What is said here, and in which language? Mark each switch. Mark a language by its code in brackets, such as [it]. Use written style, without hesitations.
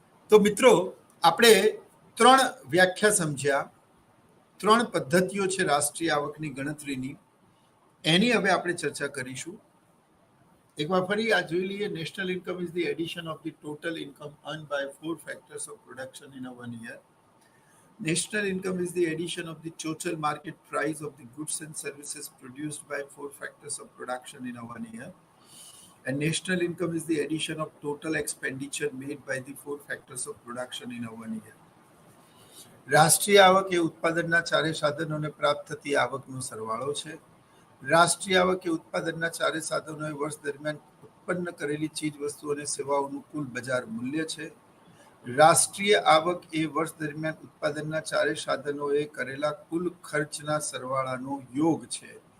[gu] તો મિત્રો, આપણે 3 વ્યાખ્યા સમજ્યા, 3 પદ્ધતિઓ છે રાષ્ટ્રીય આવકની ગણતરીની. એની હવે આપણે ચર્ચા કરીશું. એકવાર ફરી આ જોઈ લઈએ. [en] National income is the addition of the total income earn by 4 factors of production in 1 year. National income is the addition of the total market price of the goods and services produced by 4 factors of production in 1 year. And national income is the addition of total expenditure made by the 4 factors of production in 1 year. [gu] રાષ્ટ્રીય આવક એ ઉત્પાદનના ચારે સાધનોને પ્રાપ્ત થતી આવકનો સરવાળો છે. રાષ્ટ્રીય આવક એ ઉત્પાદનના ચારે સાધનોએ વર્ષ દરમિયાન ઉત્પન્ન કરેલી ચીજ વસ્તુ અને સેવાઓનું કુલ બજાર મૂલ્ય છે. રાષ્ટ્રીય આવક એ વર્ષ દરમિયાન ઉત્પાદનના ચારે સાધનોએ કરેલા કુલ ખર્ચના સરવાળાનો યોગ છે.